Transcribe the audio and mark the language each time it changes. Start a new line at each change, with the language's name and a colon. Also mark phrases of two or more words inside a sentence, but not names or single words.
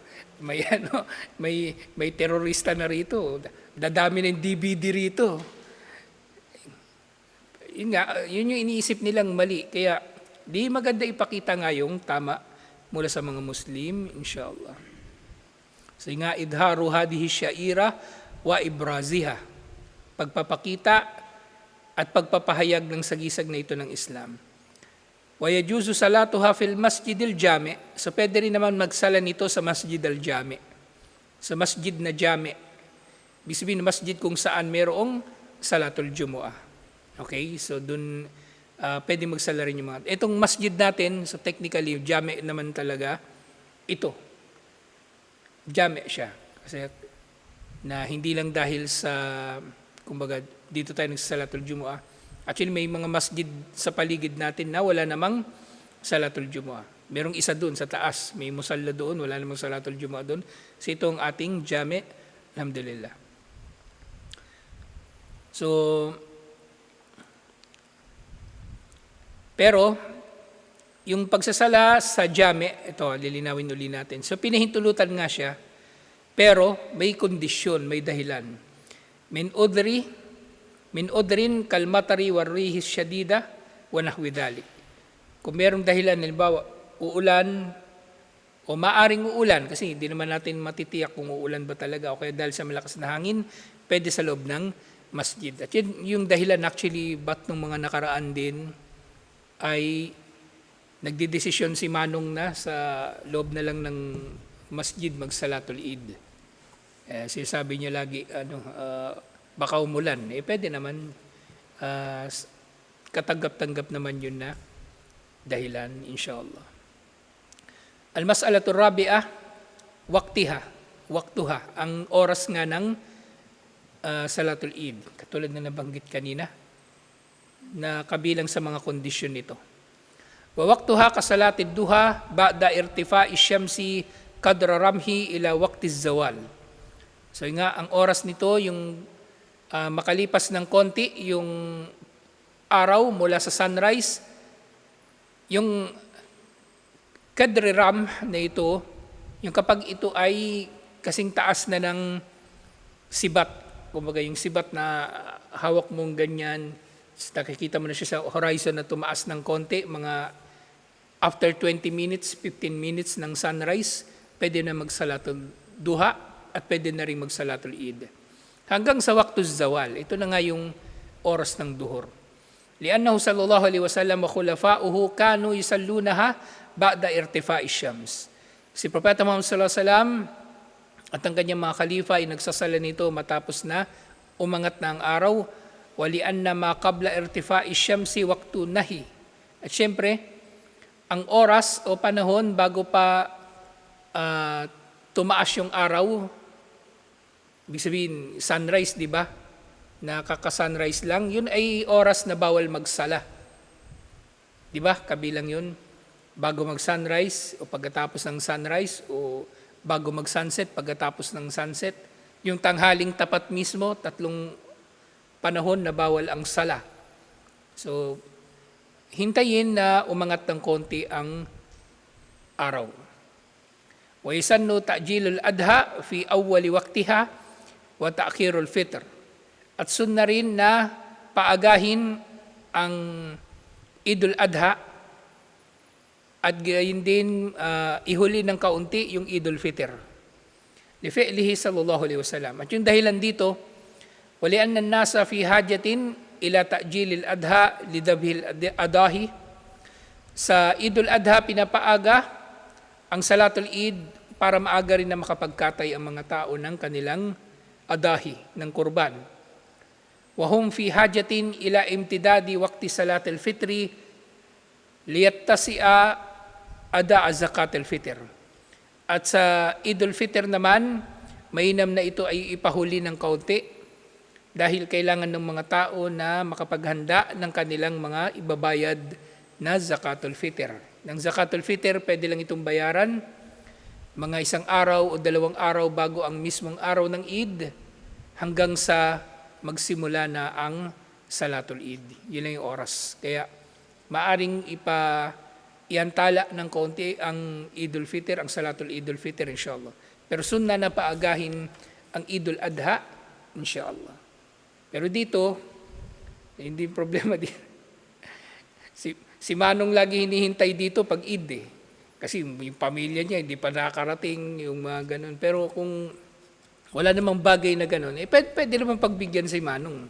Filipino: may terorista na rito. Dadami ng DVD rito. Yun yung iniisip nilang mali. Kaya di maganda ipakita nga yung tama mula sa mga Muslim, inshallah. So nga,
Arabic: إظهار هذه الشعيرة وإبرازها.
Filipino: Pagpapakita at pagpapahayag ng sagisag na ito ng Islam.
Arabic: وتجوز صلاتها في المسجد الجامع'.
Filipino: So pwede rin naman magsala nito sa
Arabic: مسجد الجامع'.
Filipino: Sa masjid na jami'. Ibig na masjid kung saan mayroong
Arabic: صلاة الجمعة.
Filipino: Okay? So dun pwede magsala rin yung mga. Itong masjid natin,
English: so technically,
Filipino: jami' naman talaga, ito. Jami' siya. Kasi na hindi lang dahil sa, kumbaga, dito tayo nagsasalatul Jumu'ah. Actually, may mga masjid sa paligid natin na wala namang
Arabic: صلاة الجمعة.
Filipino: Merong isa doon sa taas. May musalla doon, wala namang
Arabic: صلاة الجمعة
Filipino: doon. So ito ang ating jami', alhamdulillah. So, pero, yung pagsasala sa jami', ito, lilinawin uli natin. So, pinahintulutan nga siya, pero may kondisyon, may dahilan.
Arabic: من عذر، من عذر كالمطر والريح الشديدة ونحو ذلك.
Filipino: Kung merong dahilan, halimbawa, uulan o maaring uulan, kasi hindi naman natin matitiyak kung uulan ba talaga o kaya dahil sa malakas na hangin, pwede sa loob ng masjid. At yun, yung dahilan actually, ba't nung mga nakaraan din ay nagdidesisyon si Manong na sa loob na lang ng masjid magsalatul Eid. Sinasabi niya lagi, baka umulan. Pwede naman, katanggap-tanggap naman yun na dahilan, inshallah.
Arabic: المسألة الرابعة,
Filipino: waktuha, ang oras nga ng
Arabic: صلاة العيد.
Filipino: Katulad na nabanggit kanina, na kabilang sa mga kondisyon nito.
Arabic: ووقتها كصلاة الضحى بعد ارتفاع الشمس قدر رمح إلى وقت الزوال.
Filipino: So nga, ang oras nito, yung makalipas ng konti, yung araw mula sa sunrise, yung kadri ram na ito, yung kapag ito ay kasing taas na ng sibat, kumbaga yung sibat na hawak mong ganyan, nakikita mo na siya sa horizon na tumaas ng konti, mga
English: after 20 minutes, 15 minutes
Filipino: ng sunrise, pwede na magsalatul duha at pwede na rin magsalatul Eid. Hanggang sa
Arabic: وقت الزوال,
Filipino: ito na nga yung oras ng duhur.
Arabic: لأنه صلى الله عليه وسلم وخلفاؤه كانوا يصلونها بعد ارتفاع الشمس.
Filipino: Si Propeta Muhammad
Arabic: صلى الله عليه وسلم
Filipino: at ang kanyang mga khalifa ay nagsasala nito matapos na umangat na ang araw.
Arabic: ولأن ما قبل ارتفاع الشمس وقت نهي.
Filipino: At syempre, ang oras o panahon bago pa tumaas yung araw, ibig sabihin sunrise, di ba? Nakaka-sunrise lang, yun ay oras na bawal magsala. Di ba? Kabilang yun. Bago mag-sunrise o pagkatapos ng sunrise o bago mag-sunset, pagkatapos ng sunset. Yung tanghaling tapat mismo, 3 panahon na bawal ang sala. So, hintayin na umangat ng konti ang araw.
Arabic: ويسن تعجيل الأضحى في أول وقتها وتأخير الفطر.
Filipino: At sunna rin na paagahin ang
Arabic: عيد الأضحى
Filipino: at gayon din ihuli ng kaunti yung
Arabic: عيد الفطر. لفعله صلى الله عليه وسلم.
Filipino: At yung dahilan dito,
Arabic: ولأن الناس في حاجة إلى تعجيل الأضحى لذبح الأضاحي.
Filipino: Sa
Arabic: عيد الأضحى
Filipino: pinapaaga ang
Arabic: صلاة العيد
Filipino: para maaga rin na makapagkatay ang mga tao ng kanilang adahi, ng kurban.
Arabic: وهم في حاجة إلى امتداد وقت صلاة الفطر ليتسع أداء زكاة الفطر.
Filipino: At sa
Arabic: عيد الفطر
Filipino: naman, mainam na ito ay ipahuli ng kaunti dahil kailangan ng mga tao na makapaghanda ng kanilang mga ibabayad na
Arabic: زكاة الفطر.
Filipino: Ng
Arabic: زكاة الفطر,
Filipino: pwede lang itong bayaran mga 1 araw o 2 araw bago ang mismong araw ng Eid hanggang sa magsimula na ang
Arabic: صلاة العيد.
Filipino: Yun lang yung oras. Kaya maaring iantala ng kaunti ang
Arabic: عيد الفطر,
Filipino: ang
Arabic: صلاة عيد الفطر,
Filipino: inshallah. Pero sunna na paagahin ang
Arabic: عيد الأضحى,
Filipino: inshallah. Pero dito, hindi problema dito. Si Manong lagi hinihintay dito pag Eid eh. Kasi yung pamilya niya hindi pa nakakarating, yung mga ganun. Pero kung wala namang bagay na ganun, pwede naman pagbigyan si Manong.